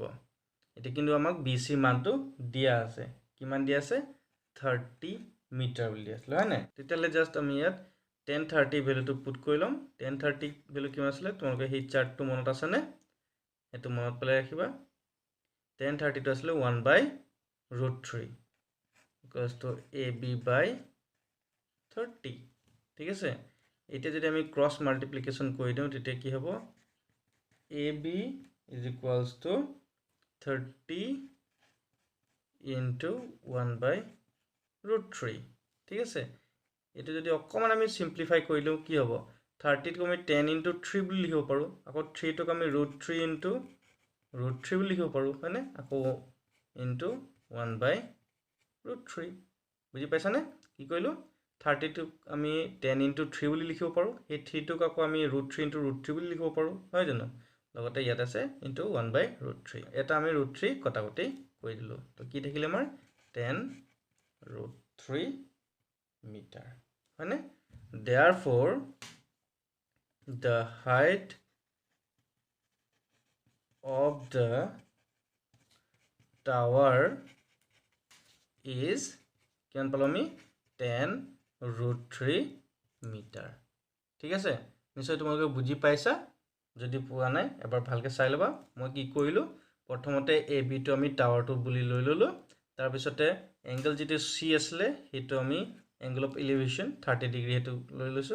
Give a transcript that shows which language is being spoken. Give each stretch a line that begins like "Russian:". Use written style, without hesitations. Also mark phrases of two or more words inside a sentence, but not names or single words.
Assamese: এটা কিন্তু আমাক BC মানটো দিয়া আছে, কিমান দিয়া আছে 30 মিটাৰ বুলি আছিল হয় নাই, তেতিয়ালে জাস্ট আমি ইয়াত 1030 ভ্যালুটো পুট কৰি লম। 1030 ভ্যালু কিমান আছিল তোমালোকে সেই চাৰ্টটো মনত আছে নে, এটো মনত পেলাই ৰাখিবা। 1030 টো আছিল 1/√3
English: equals to AB by 30।
Assamese: ঠিক আছে, এতিয়া যদি আমি
English: cross multiplication
Assamese: কৰি দিও তেতিয়া কি হ'ব
English: AB is equals to 30 into 1/√3।
Assamese: ঠিক আছে, এটা যদি অকমান আমি সিম্পলিফাই কৰি লও কি হ'ব 30 ক আমি 10 into 3 বুলি লিখিব পাৰো, আকৌ 3 টোক আমি √3 into √3 বুলি লিখিব পাৰো হয়নে, আকৌ into 1/√3। বুজি পাইছা নে কি কইলো, 30 টোক আমি 10 into 3 বুলি লিখিব পাৰো, এই 3 টোক আকৌ আমি √3 into √3 বুলি লিখিব পাৰো হয় জানো, লগতে ইয়াত আছে into 1/√3, এটা আমি √3 কটাকটি কৰি দিলো, তো কি থাকিলে আমাৰ 10√3 মিটাৰ হয়নে।
English: Therefore the height of the tower is
Assamese: কিমান পালো আমি 10√3 মিটাৰ। ঠিক আছে, নিশ্চয় তোমালোকে বুজি পাইছা, যদি পোৱা নাই এবাৰ ভালকে চাই লবা। মই কি কৰিলো প্ৰথমতে AB টো আমি টাৱাৰটো বুলি লৈ ললো, তাৰ পিছতে এংগল যেটো C আছিল হেটো আমি
English: angle of elevation 30 degree
Assamese: হেতু লৈ লৈছো।